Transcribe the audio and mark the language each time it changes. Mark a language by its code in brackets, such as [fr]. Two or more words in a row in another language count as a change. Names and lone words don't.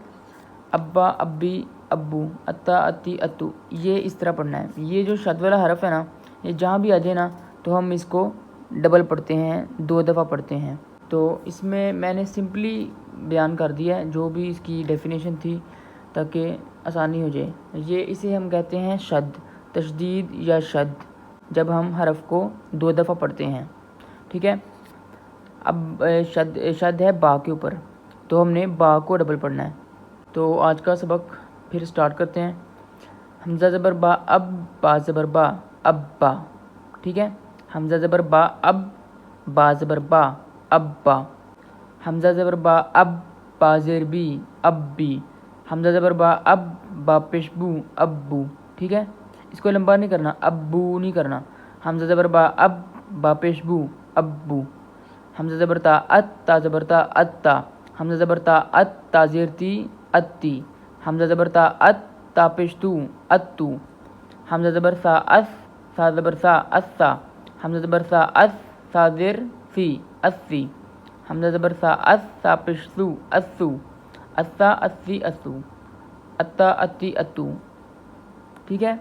[ur] ابا ابی ابو، اتا اتی اتو، یہ اس طرح پڑھنا ہے۔ یہ جو شد والا حرف ہے نا، یہ جہاں بھی آ جائے نا تو ہم اس کو ڈبل پڑھتے ہیں، دو دفعہ پڑھتے ہیں۔ تو اس میں نے سمپلی بیان کر دیا ہے جو بھی اس کی ڈیفینیشن تھی، تاکہ آسانی ہو جائے۔ اسے ہم کہتے ہیں شد، تشدید یا شد، جب ہم حرف کو دو دفعہ پڑھتے ہیں، ٹھیک ہے۔ اب شد ہے با کے اوپر، تو ہم نے با کو ڈبل پڑھنا ہے۔ تو آج کا سبق پھر سٹارٹ کرتے ہیں۔ حمزہ زبر با اب، با زبر با اب با، ٹھیک ہے۔ حمزہ زبر با اب، با زبر با اب با۔ حمزہ زبر با اب، با زیر بی اب بی۔ حمزہ زبر با اب، با پیش بو اب بو، ٹھیک ہے۔ اس کو لمبا نہیں کرنا، اب بو نہیں کرنا۔ حمزہ زبر با اب، با پیش بو اب بو۔ حمزہ زبر تا ات، تا زبر تا اتا۔ حمزہ زبر تا ات، تا زیر تی اتی۔ حمزہ زبر تا ات، تا پیش تو اتو۔ حمزہ زبر سا اس، سا زبر سا اسا۔ حمزہ زبر سا اس، سا زیر سی اسی۔ حمزہ زبر سا اس، سا پیش سو اسو۔ اسا اسی اسو، اتا اتی اتو، ٹھیک ہے۔